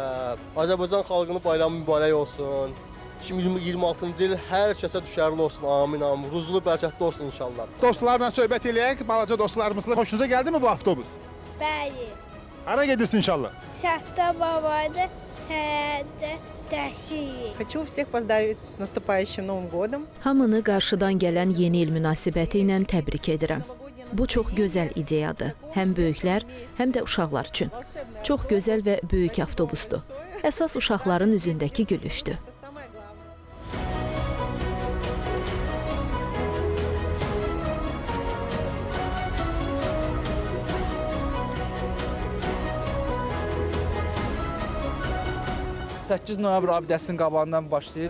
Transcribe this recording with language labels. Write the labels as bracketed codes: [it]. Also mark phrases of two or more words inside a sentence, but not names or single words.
[az] Azərbaycan xalqının bayramı mübarək olsun. 2026-cı il hər kəsə düşərli olsun. Amin, amin. Ruzlu, bərəkətli olsun inşallah. Dostlarla söhbət eləyək, balaca dostlarımızla. Xoşunuza gəldi mi bu avtobus? Bəli. Hara gedirsin inşallah? Şaxta babadır, səyədə dəşik. [ru] Хочу всех поздравить с наступающим Новым годом. [az] Hamını qarşıdan gələn yeni il münasibəti ilə təbrik edirəm. Bu çox gözəl ideyadır. Həm böyüklər, həm də uşaqlar üçün. Çox gözəl və böyük avtobusdur. Əsas uşaqların üzündəki gülüşdür. ...8 noyabr abidəsinin qabağından başlayır.